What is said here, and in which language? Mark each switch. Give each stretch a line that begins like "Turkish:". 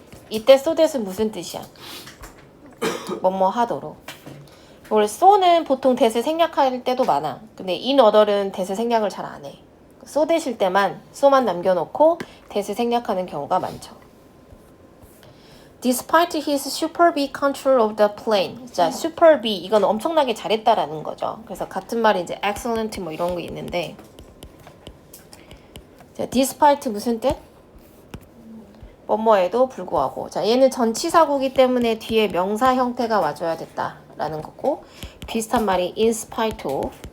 Korean: 이때 so that은 무슨 뜻이야? 뭐뭐 하도록. 원래 so는 보통 that을 생략할 때도 많아. 근데 in order는 that을 생략을 잘 안 해. so that일 때만 so만 남겨놓고 that을 생략하는 경우가 많죠.
English: Despite his superb control of the plane.
Korean: 자, superb, 이건 엄청나게 잘했다라는 거죠. 그래서 같은 말이 이제 excellent 뭐 이런 거 있는데, 자, despite 무슨 뜻? 뭐뭐에도 불구하고. 자, 얘는 전치사구기 때문에 뒤에 명사 형태가 와줘야 됐다라는 거고, 비슷한 말이 in spite of.